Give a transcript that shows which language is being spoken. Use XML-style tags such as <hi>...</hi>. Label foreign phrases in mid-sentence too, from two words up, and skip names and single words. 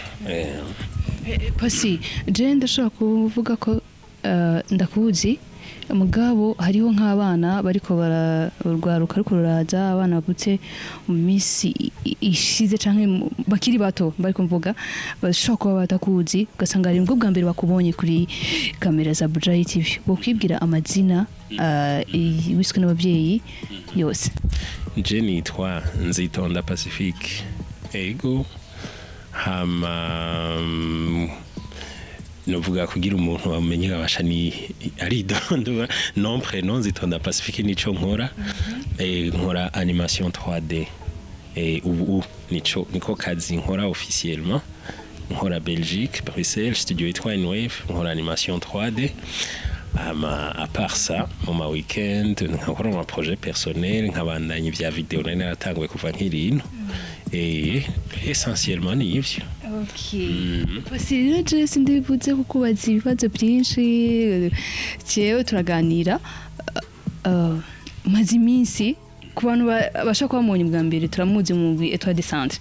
<rn>Pasi je ndashaka kuvuga ko ndakuzi mugabo hariho nk'abana bariko bararwaruka ariko ruraza abana bavutse mu minsi ishize canke bakiri bato bariko mvuga bashobora kuba batakuzi ugasanga ari bwo bwa mbere bakubonye kuri kamera za Bujayi TV bokwibwira amazina wiswe n'abavyeyi yose. Je nitwa Nzitonda Pacifique ego hama novuga kugira umuntu bamenye abasha ni ari dondo</rn> <fr>nom prénom</fr> <rn>Nzitonda Pacifique nico nkora nkora animation 3D ubu niko kazi nkora officiellement nkora Belgique Bruxelles studio Étoile Wave nkora animation 3D ama</rn> <fr>à part ça</fr> <rn>mu weekend nkakora</rn> <fr>un projet personnel</fr> <rn>nkabandanya vya video nari naratanguye kuva nkirino essentiellement ni ivyo. Okay. Basi rero je sindibuze kukubaza ibibazo byinshi cyewe turaganira mazi iminsi ku bantu bashaka kubamonye bwa mbere turamuzi mu mugwi Etoile de Centre.</rn>